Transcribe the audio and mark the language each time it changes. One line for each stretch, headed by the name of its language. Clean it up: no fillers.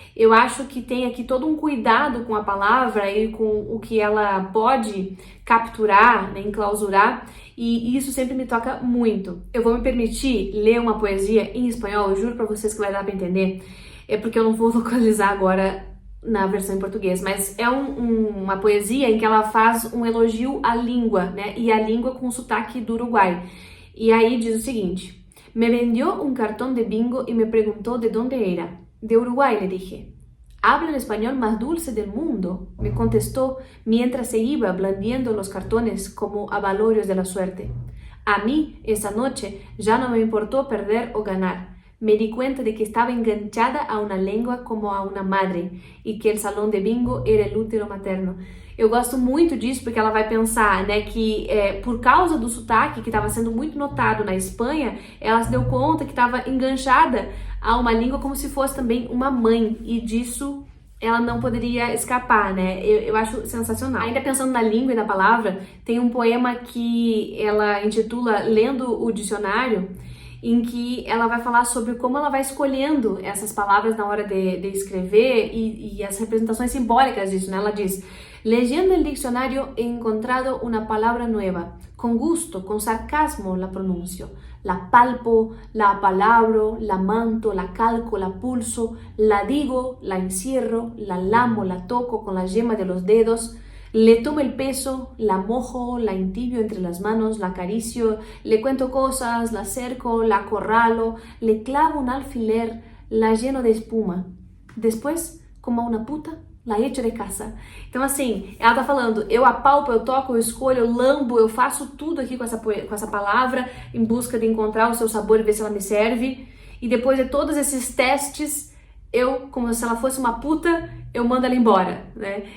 Portuguese: Eu acho que tem aqui todo um cuidado com a palavra e com o que ela pode capturar, né, enclausurar, e isso sempre me toca muito. Eu vou me permitir ler uma poesia em espanhol, eu juro pra vocês que vai dar pra entender, é porque eu não vou localizar agora na versão em português, mas é uma poesia em que ela faz um elogio à língua, né, e a língua com sotaque do Uruguai. E aí diz o seguinte:
Spanish: Me vendió un cartón de bingo y me preguntó de dónde era. De Uruguay, le dije. Habla el español más dulce del mundo, me contestó mientras se iba blandiendo los cartones como avalorios de la suerte. A mí, esa noche, ya no me importó perder o ganar. Me di cuenta de que estaba enganchada a una lengua como a una madre y que el salón de bingo era el útero materno.
Portuguese: Eu gosto muito disso porque ela vai pensar, né, que por causa do sotaque que estava sendo muito notado na Espanha, ela se deu conta que estava enganchada a uma língua como se fosse também uma mãe, e disso ela não poderia escapar, né? Eu acho sensacional. Ainda pensando na língua e na palavra, tem um poema que ela intitula Lendo o Dicionário, em que ela vai falar sobre como ela vai escolhendo essas palavras na hora de escrever e as representações simbólicas disso, né? Ela diz:
Spanish: Leyendo el diccionario he encontrado una palabra nueva. Con gusto, con sarcasmo la pronuncio. la palpo, la apalabro, la manto, la calco, la pulso, la digo, la encierro, la lamo, la toco con la yema de los dedos, le tomo el peso, la mojo, la entibio entre las manos, la acaricio, le cuento cosas, la cerco, la acorralo, le clavo un alfiler, la lleno de espuma. Después, como a uma puta, la echo de casa.
Portuguese: Então, assim, ela tá falando, eu apalpo, eu toco, eu escolho, eu lambo, eu faço tudo aqui com essa palavra em busca de encontrar o seu sabor e ver se ela me serve. E depois de todos esses testes, eu, como se ela fosse uma puta, eu mando ela embora, né?